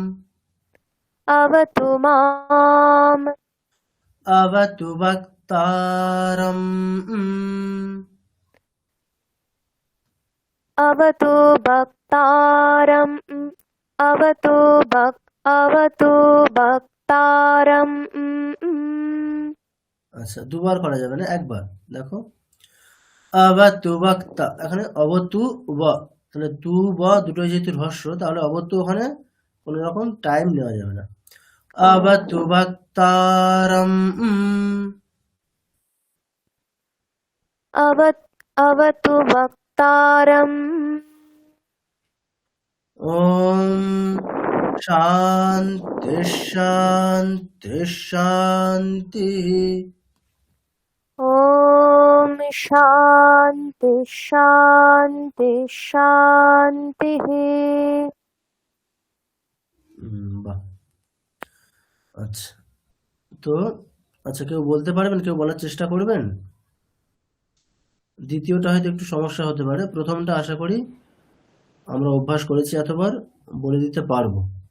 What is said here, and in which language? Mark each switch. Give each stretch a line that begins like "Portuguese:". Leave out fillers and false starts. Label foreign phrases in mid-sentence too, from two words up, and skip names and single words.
Sanskrit: अवतु माम् अवतु वक्तारम् अवतु वक्तारम् अवतु वक्तारम्
Bangla: আচ্ছা দুবার করা যাবে না একবার দেখো
Sanskrit: অবতু বক্তা
Bangla: এখানে অবতু ব তাহলে তু ব দুটো যেহেতু হ্রস্ব তাহলে অবতু ওখানে কোনো রকম টাইম নেওয়া যাবে না
Sanskrit: অবতু বক্তারম अवतु वक्तारम् ओम शांति शांति शांति ॐ शान्ति शान्ति शान्तिः
Bangla: বাহ আচ্ছা তো আচ্ছা কেউ বলতে পারবেন কেউ বলার চেষ্টা করবেন দ্বিতীয়টা হয়তো একটু সমস্যা হতে পারে প্রথমটা আশা করি আমরা অভ্যাস করেছি এতবার বলে দিতে পারবো